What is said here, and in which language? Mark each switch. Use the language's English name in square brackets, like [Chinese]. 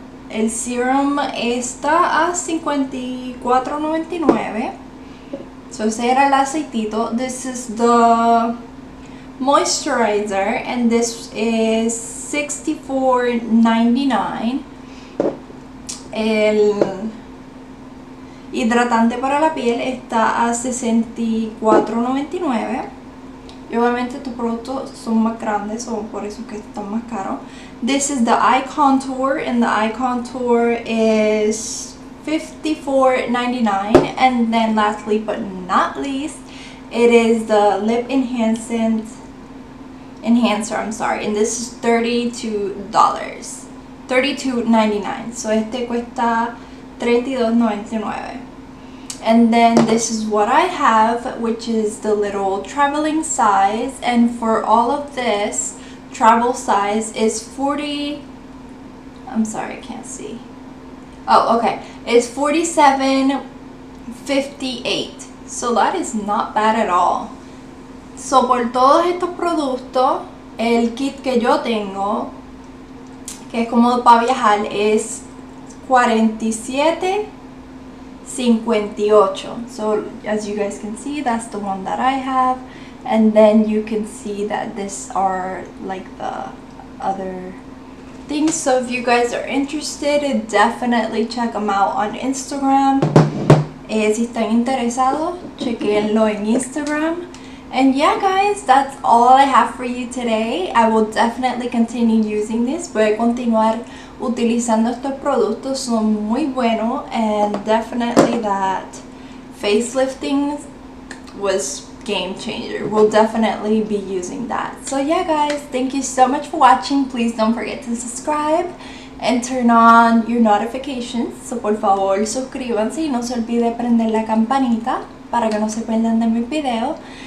[Spanish] El serum está a $54.99. [English] So [Spanish] ese era el aceitito. [English] This is the moisturizer, and this is $64.99. [Spanish] El hidratante para la piel está a $64.99. Y obviamente tus productos son más grandes, o por eso que están más caros. [English] This is the eye contour, and the eye contour is $54.99. And then lastly but not least, it is the lip enhancer, I'm sorry, and this is $32.99. [Spanish] So este cuesta $32.99. [English] And then this is what I have, which is the little traveling size, and for all of this, travel size is 40, I'm sorry, I can't see. Oh, okay, it's $47.58. So that is not bad at all. [Spanish] So por todos estos productos, el kit que yo tengo, que es cómodo para viajar, es $47.58. [English] So as you guys can see, that's the one that I have. And then you can see that these are like the other things. So if you guys are interested, definitely check them out on Instagram. [Spanish] Si están interesados, chequenlo en Instagram. [English] And yeah guys, that's all I have for you today. I will definitely continue using this. [Spanish] Voy a continuar utilizando estos productos. Son muy buenos, [English] and definitely that facelifting was game changer. We'll definitely be using that. So yeah guys, thank you so much for watching. Please don't forget to subscribe and turn on your notifications. [Spanish] So por favor suscríbanse y no se olvide prender la campanita para que no se pierdan de mis videos.